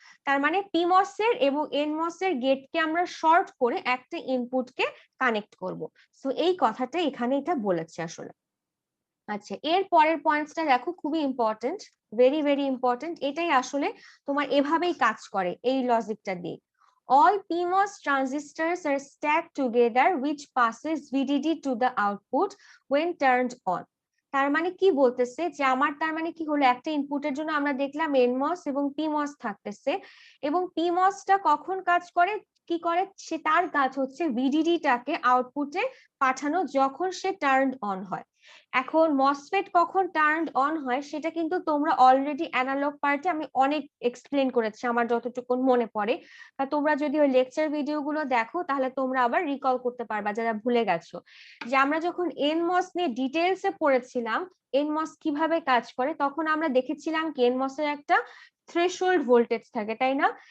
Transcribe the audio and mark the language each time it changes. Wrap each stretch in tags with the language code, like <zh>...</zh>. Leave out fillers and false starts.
<bn>তার মানে পিমস এর এবং এনমস এর গেটকে আমরা শর্ট করে একটা ইনপুটকে কানেক্ট করব। সো এই কথাটা এখানে এটা বলেছে আসলে। আচ্ছা, এর পরের পয়েন্টসটা দেখো, খুবই ইম্পর্টেন্ট, ভেরি ভেরি ইম্পর্টেন্ট। এটাই আসলে তোমার এভাবেই কাজ করে এই লজিকটা দিয়ে।</bn> <en>All PMOS transistors are stacked together which passes VDD to the output when turned on.</en> <bn>তার মানে কি বলতেছে, যে আমার তার মানে কি হলো, একটা ইনপুটের জন্য আমরা দেখলাম এনমস এবং পিমস থাকতেছে, এবং পিমসটা কখন কাজ করে, কি করে সে, তার কাজ হচ্ছে ভিডিডি টাকে আউটপুটে পাঠানো যখন সে টার্নড অন হয়। এখন মসফেট কখন টার্নড অন হয় সেটা কিন্তু তোমরা অলরেডি অ্যানালগ পার্টে আমি অনেক এক্সপ্লেন করেছি আমার যতটুকু মনে পড়ে, বা তোমরা যদি ওই লেকচার ভিডিওগুলো দেখো তাহলে তোমরা আবার রিকল করতে পারবা যারা ভুলে গেছো, যে আমরা যখন এনমস নিয়ে ডিটেইলসে পড়েছিলাম এনমস কিভাবে কাজ করে, তখন আমরা দেখেছিলাম কি এনমস এর একটা থ্রেশহোল্ড ভোল্টেজ থাকে, তাই না?</bn>